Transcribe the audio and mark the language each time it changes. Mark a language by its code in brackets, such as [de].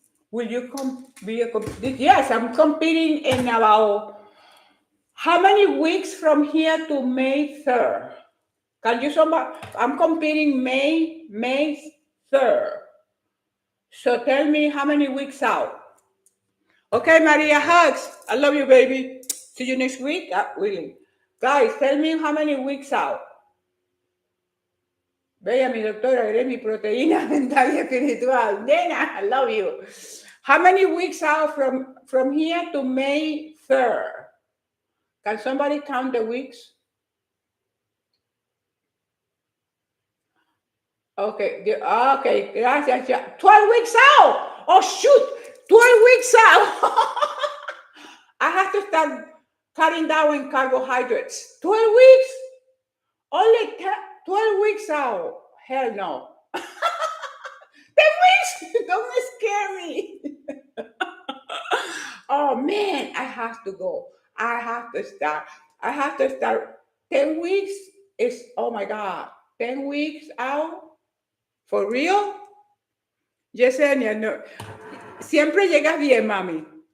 [en] Will you be a Yes, I'm competing in about how many weeks from here to May 3rd? Can you somebody? I'm competing May 3rd. So tell me how many weeks out. Okay, Maria, hugs. I love you, baby. See you next week. Willing. Guys, tell me how many weeks out. [es] Bella, mi doctora, eres mi proteína mental y espiritual. Nena, [en] I love you. How many weeks out from here to May 3rd? Can somebody count the weeks? Okay, okay, gracias. 12 weeks out. Oh, shoot. 12 weeks out. I have to start cutting down on carbohydrates. 12 weeks? Only 12 weeks out. Hell no. 10 weeks? Don't scare me. Oh, man, I have to go. I have to start. 10 weeks is, oh my God, 10 weeks out. For real? Yesenia, no. [es] Siempre llegas bien, mami.